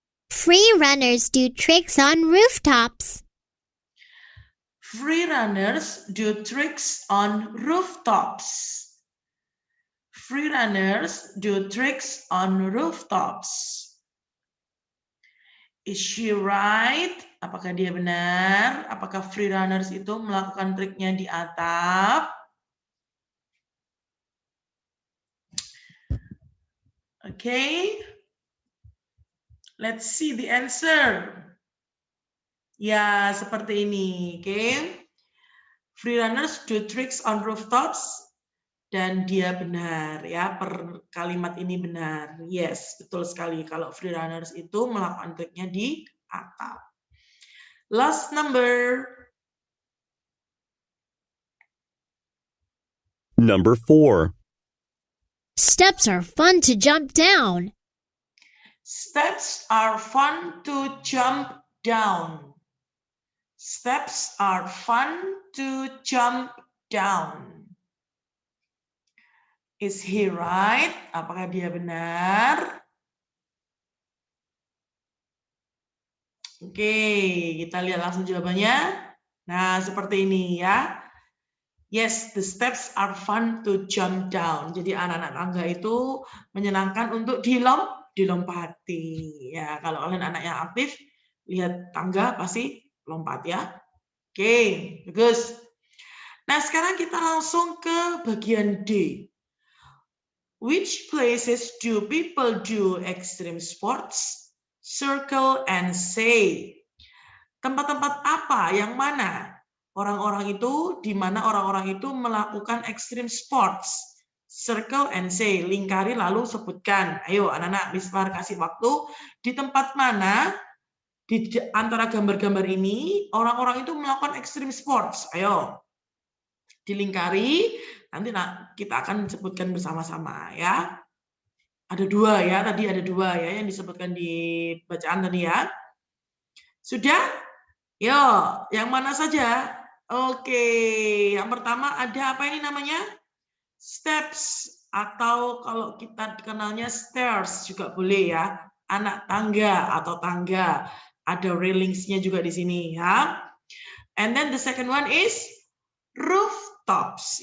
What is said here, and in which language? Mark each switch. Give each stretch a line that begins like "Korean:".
English: Free runners do tricks on rooftops. Free runners do tricks on rooftops. Free runners do tricks on rooftops. Is she right?
Indonesian: Apakah dia benar? Apakah free runners itu melakukan triknya di atap?
English: Okay. Let's see the answer.
Indonesian: Ya, seperti ini. Okay.
English: Free runners do tricks on rooftops.
Indonesian: Dan dia benar ya, per kalimat ini benar. Yes, betul sekali kalau free runners itu melakukan triknya di atap.
English: Last number. Number 4. Steps are fun to jump down. Steps are fun to jump down. Steps are fun to jump down. Is he right?
Indonesian: Apakah dia benar? Oke, kita lihat langsung jawabannya. Nah, seperti ini ya.
English: Yes, the steps are fun to jump down.
Indonesian: Jadi anak-anak tangga itu menyenangkan untuk dilompati. Ya, kalau kalian anak yang aktif, lihat tangga pasti lompat ya. Oke, bagus. Nah, sekarang kita langsung ke bagian D.
English: Which places do people do extreme sports? Circle and say.
Indonesian: Tempat-tempat apa yang mana? Orang-orang itu, di mana orang-orang itu melakukan extreme sports.
English: Circle and say,
Indonesian: lingkari lalu sebutkan. Ayo anak-anak, Miss Far kasih waktu. Di tempat mana, di antara gambar-gambar ini, orang-orang itu melakukan extreme sports. Ayo. dilingkari, nanti kita akan sebutkan bersama-sama ya. Ada 2 ya, tadi ada 2 ya yang disebutkan di bacaan tadi ya. Sudah? Yo, yang mana saja? Oke, yang pertama ada apa ini namanya? Steps, atau kalau kita kenalnya stairs juga boleh ya. Anak tangga atau tangga. Ada railingsnya juga di sini ya.
English: And then the second one is rooftops.